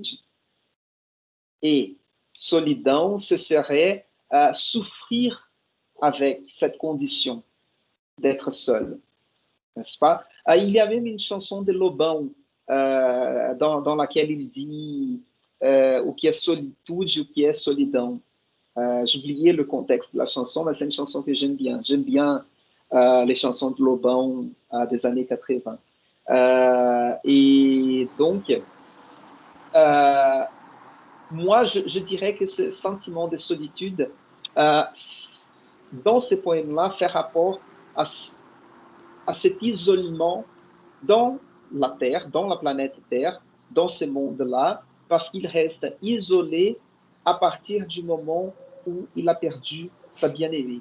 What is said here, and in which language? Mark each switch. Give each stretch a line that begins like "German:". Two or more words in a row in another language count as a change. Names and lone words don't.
French: Et solidão, ce serait souffrir avec cette condition d'être seul, n'est-ce pas? Il y a même une chanson de Lobão dans laquelle il dit
Portuguese: o que é solitude, o que é solidão.
French: J'ai oublié le contexte de la chanson, mais c'est une chanson que j'aime bien. J'aime bien les chansons de Lobão des années 80. Et donc, moi, je dirais que ce sentiment de solitude, dans ces poèmes-là, fait rapport à cet isolement dans la Terre, dans la planète Terre, dans ce monde-là, parce qu'il reste isolé à partir du moment où il a perdu sa bien-aimée.